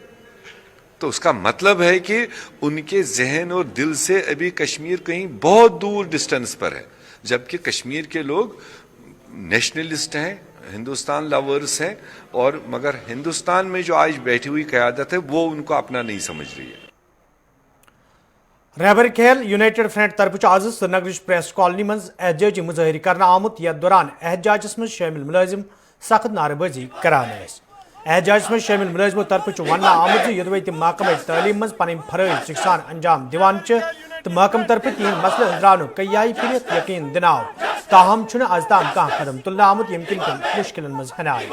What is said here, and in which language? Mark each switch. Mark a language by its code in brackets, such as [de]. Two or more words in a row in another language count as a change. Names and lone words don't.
[hi] तो उसका मतलब है कि उनके जहन और दिल से अभी कश्मीर कहीं बहुत दूर डिस्टेंस पर है, जबकि कश्मीर के लोग नेशनलिस्ट हैं, हिंदुस्तान लवर्स हैं, और मगर हिंदुस्तान में जो आज बैठी हुई क़यादत है वो उनको अपना नहीं समझ रही है। [ks] रहबर खेल यूनाइटेड फ्रंट तरफ आज श्रीनगर प्रेस कॉलोनी मज एहतजाजी मुजाहिर करना आमुत, यथ दौरान एहतजाजस मज शामिल मुलाजिम सख्त नारेबाजी करान। एहतजाजस मज शामिल मुलाजिमों तरफ वन आमुत योदवे तम महकमा तालीम मज पन फरज सिकसान अंजाम दिवान तो महकम तरफ तीन मसले हजरान कई फिर यकीन दिनाव, ताहम आज ताम कह कदम तुलना आमुत यम किन मुश्किल मज हन आय।